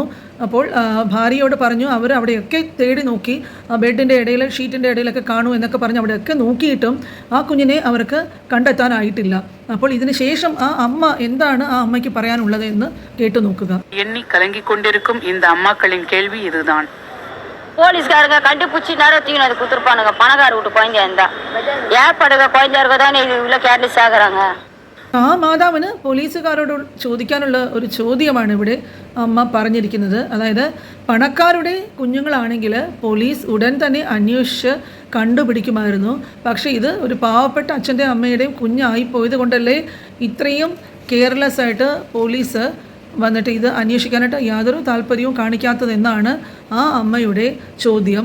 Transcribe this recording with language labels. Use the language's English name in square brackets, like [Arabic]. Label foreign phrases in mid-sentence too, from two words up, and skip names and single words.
[Malayalam] അപ്പോൾ ഭാര്യയോട് പറഞ്ഞു, അവർ അവിടെയൊക്കെ തേടി നോക്കി, ബെഡിൻ്റെ ഇടയിൽ ഷീറ്റിൻ്റെ ഇടയിലൊക്കെ കാണൂ എന്നൊക്കെ പറഞ്ഞ് അവിടെയൊക്കെ നോക്കിയിട്ടും ആ കുഞ്ഞിനെ അവർക്ക് കണ്ടെത്താനായിട്ടില്ല. അപ്പോൾ ഇതിന് ശേഷം ആ അമ്മ എന്താണ് ആ അമ്മയ്ക്ക് പറയാനുള്ളത് എന്ന് കേട്ടു നോക്കുക. എണ്ണി കലങ്ങിക്കൊണ്ടിരിക്കും [Tamil] இந்த அம்மாக்களின் கேள்வி இதுதான். போலீஸ்காரங்க கண்டுபிடிச்சி நேரம் தூக்கி அது கொடுத்துருப்பானுங்க. பணக்கார வீட்டு குழந்தையா இருந்தா ஏற்படுக குழந்தையா இருக்க தானே இது இவ்வளோ கேர்லெஸ் ஆகுறாங்க. [Malayalam] ആ മാതാവിന് പോലീസുകാരോട് ചോദിക്കാനുള്ള ഒരു ചോദ്യമാണ് ഇവിടെ അമ്മ പറഞ്ഞിരിക്കുന്നത്. അതായത് പണക്കാരുടെ കുഞ്ഞുങ്ങളാണെങ്കിൽ പോലീസ് ഉടൻ തന്നെ അന്വേഷിച്ച് കണ്ടുപിടിക്കുമായിരുന്നു. പക്ഷേ ഇത് ഒരു പാവപ്പെട്ട അച്ഛൻ്റെ അമ്മയുടെയും കുഞ്ഞായി പോയത് കൊണ്ടല്ലേ ഇത്രയും കെയർലെസ് ആയിട്ട് പോലീസ് വന്നിട്ട് ഇത് അന്വേഷിക്കാനായിട്ട് യാതൊരു താല്പര്യവും കാണിക്കാത്തതെന്നാണ് ആ അമ്മയുടെ ചോദ്യം.